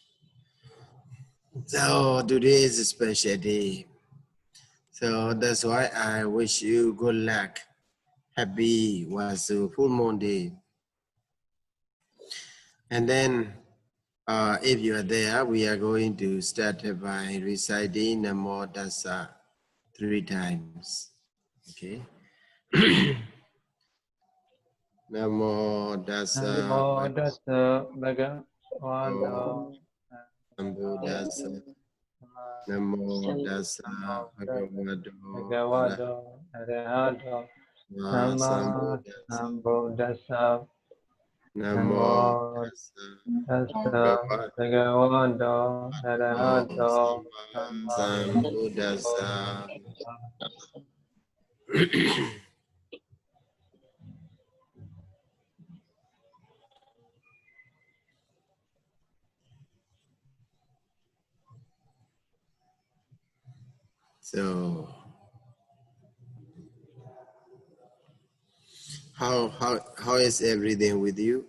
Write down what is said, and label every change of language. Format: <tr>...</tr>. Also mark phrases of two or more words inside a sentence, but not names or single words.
<en>So today is a special day. So that's why I wish you good luck. Happy Wazo full moon day. And then if you are there, we are going to start by reciting</en> <pi>Namo Tassa</pi> <en>3 times.</en> <pi>Okay. Namo Tassa Namo Tassa Bhagavato Buddhassa. Namo Tassa Bhagavato Arahato Sama Sambuddhassa. Sambuddhassa Namo Namo Tassa Tassa Bhagavato Arahato Sama Sambuddhassa.</pi> <en>So how is everything with you?</en>